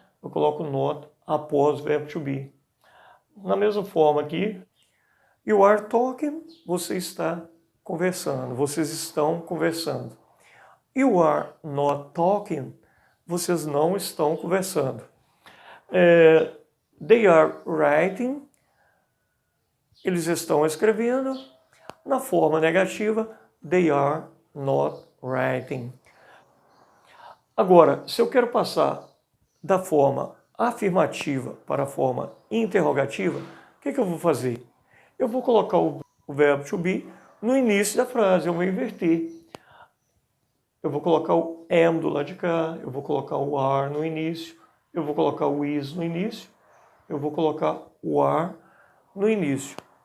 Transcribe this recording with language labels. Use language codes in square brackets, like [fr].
[pt] Eu coloco not após o verbo to be. Na mesma forma aqui, [en] you are talking, [pt] você está conversando, vocês estão conversando. [en] You are not talking, [pt] vocês não estão conversando. [en] They are writing, [pt] eles estão escrevendo. Na forma negativa, [en] they are not writing. [pt] Agora, se eu quero passar da forma afirmativa para a forma interrogativa, o que eu vou fazer? Eu vou colocar o verbo to be no início da frase, eu vou inverter. Eu vou colocar o am do lado de cá, eu vou colocar o are no início, eu vou colocar o is no início, eu vou colocar o are no início.